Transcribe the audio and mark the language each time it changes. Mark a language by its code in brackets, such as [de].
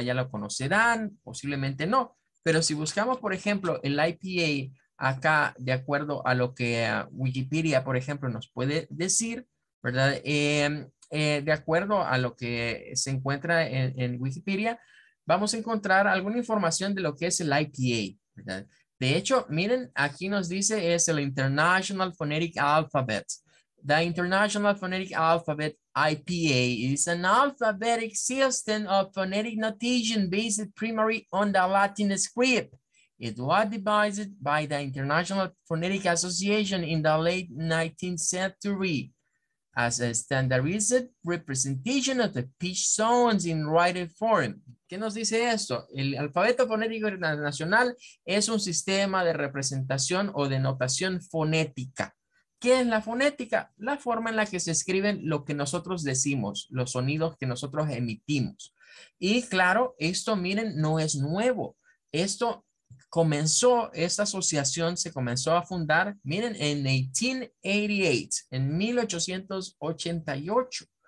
[es] Ya lo conocerán, posiblemente no, pero si buscamos, por ejemplo, el IPA acá, de acuerdo a lo que Wikipedia, por ejemplo, nos puede decir, ¿verdad? De acuerdo a lo que se encuentra en Wikipedia, vamos a encontrar alguna información de lo que es el IPA, ¿verdad? De hecho, miren, aquí nos dice es el International Phonetic Alphabet. [en] The International Phonetic Alphabet, IPA, is an alphabetic system of phonetic notation based primarily on the Latin script. It was devised by the International Phonetic Association in the late 19th century as a standardized representation of the pitch sounds in written form. [es] ¿Qué nos dice esto? El alfabeto fonético internacional es un sistema de representación o de notación fonética. ¿Qué es la fonética? La forma en la que se escriben lo que nosotros decimos, los sonidos que nosotros emitimos. Y claro, esto miren, no es nuevo. Esto esta asociación se comenzó a fundar, miren, en 1888, en 1888.